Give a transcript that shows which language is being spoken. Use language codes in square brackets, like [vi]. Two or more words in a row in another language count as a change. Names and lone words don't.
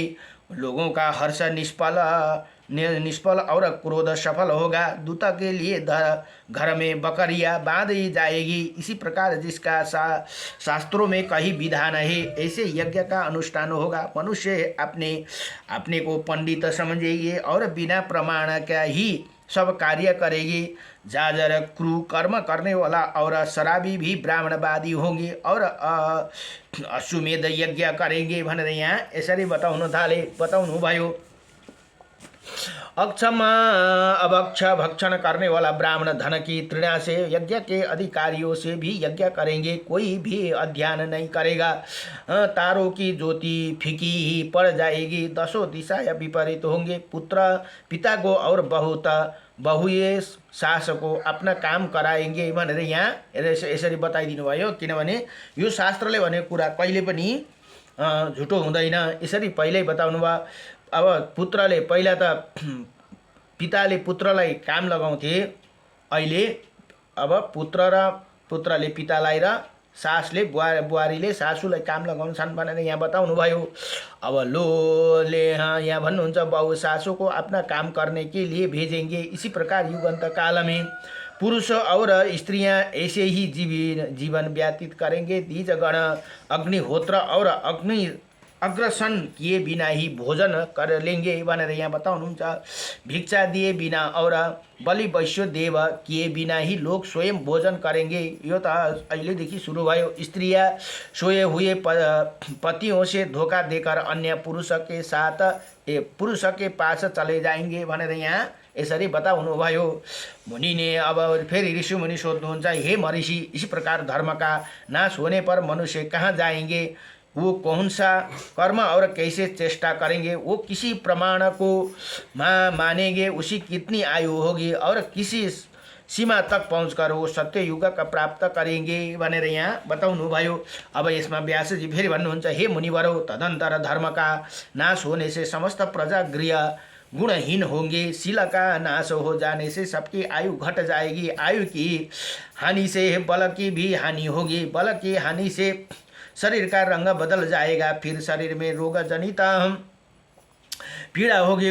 [hi] लोगों का हर्ष निष्फल और क्रोध सफल होगा। दूत के लिए घर में बकरियां बांधी जाएगी। इसी प्रकार जिसका शास्त्रों में कहीं विधान है ऐसे यज्ञ का अनुष्ठान होगा। मनुष्य अपने को पंडित समझेगी और बिना प्रमाण का ही सब कार्य करेगी। जाजर क्रू कर्म करने वाला और शराबी भी ब्राह्मणवादी होंगे और अश्वमेध यज्ञ करेंगे [ne] भनेर यहाँ यसरी बताउनु भयो। [hi] अक्षम अभक्ष भक्षण करने वाला ब्राह्मण धन की तृणा से यज्ञ के अधिकारियों से भी यज्ञ करेंगे, कोई भी अध्ययन नहीं करेगा। तारों की ज्योति फीकी ही पड़ जाएगी। 10 दिशाएं विपरीत होंगे। पुत्र पिता को और बहुए सास को अपना काम कराएंगे [ne] भनेर यहाँ यसरी बताइदिनु भयो। किनभने यो शास्त्रले भनेको कुरा कहिले पनि झुटो हुँदैन, यसरी पहिल्यै बताउनु भयो। अब पुत्रले पहिला त पिताले पुत्रलाई काम लगाउँथे, अहिले अब पुत्रले पितालाई र सासले बुहारीले सासूलाई काम लगाउँछन् भनेर यहाँ बताउनु भयो। अब लोले यहाँ भन्नुहुन्छ [hi] बहु सासू को अपना काम करने के लिए भेजेंगे। इसी प्रकार युगांत काल में पुरुष और स्त्रियां ऐसे ही जीवन व्यतीत करेंगे। द्विजगण अग्निहोत्र और अग्रसन किए बिना ही भोजन कर लेंगे [ne] भनेर यहाँ बताउनुहुन्छ। [hi] भिक्षा दिए बिना और बलि वैश्य देव किए बिना ही लोग स्वयं भोजन करेंगे। [ne] यो त अहिलेदेखि सुरु भयो। [hi] स्त्रियां सोए हुए पतियों से धोखा देकर अन्य पुरुष के पास चले जाएंगे [ne] भनेर यहाँ यसरी बताउनु भयो। मुनि ने अब फेरि ऋषि मुनि सोध्नुहुन्छ, [hi] हे महर्षि, इसी प्रकार धर्म का नाश होने पर मनुष्य कहाँ जाएंगे? वो कौन सा कर्म और कैसे चेष्टा करेंगे? वो किसी प्रमाण को मानेंगे? उसकी कितनी आयु होगी और किसी सीमा तक पहुँचकर वो सत्य युग का प्राप्त करेंगे [ne] भनेर यहाँ बताउनु भयो। अब यसमा व्यासजी फेरि भन्नुहुन्छ, हे मुनिवरो, [hi] तदंतर धर्म का नाश होने से समस्त प्रजा गृह गुणहीन होंगे। शील का नाश हो जाने से सबकी आयु घट जाएगी। आयु की हानि से बल की भी हानि होगी। बल की हानि से शरीर का रंग बदल जाएगा। फिर शरीर में रोग जनित पीड़ा होगी।